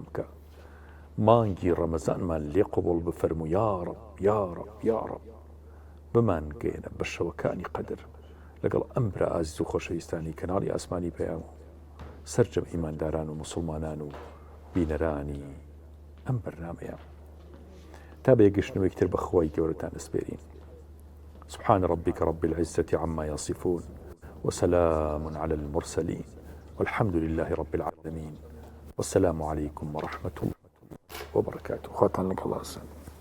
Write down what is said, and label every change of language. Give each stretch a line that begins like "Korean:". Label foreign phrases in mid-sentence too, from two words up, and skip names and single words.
Central Kurdish: بکە مانگی ڕەمەزانمان لێ قبوڵ بفەرمو
Arabic: یا ڕەب یا ڕەب یا ڕەب
Central Kurdish: بمان گەێنە بە شەوەکانی قەدر لەگەڵ ئەم برا ئازیز و خۆشەویستانی کەناڵی ئاسمانی پەیام و سەرجەم ئیمانداران و موسڵمانان و بینەرانی ئەم بەرنامەیە تا بەیەگەشتنەوەی تر بە خوای گەورەتان ئەسپێرین
Arabic: سبحان ربك رب العزة عما يصفون وسلام على المرسلين والحمد لله رب العالمين والسلام عليكم ورحمة الله وبركاته. خاتم لك الله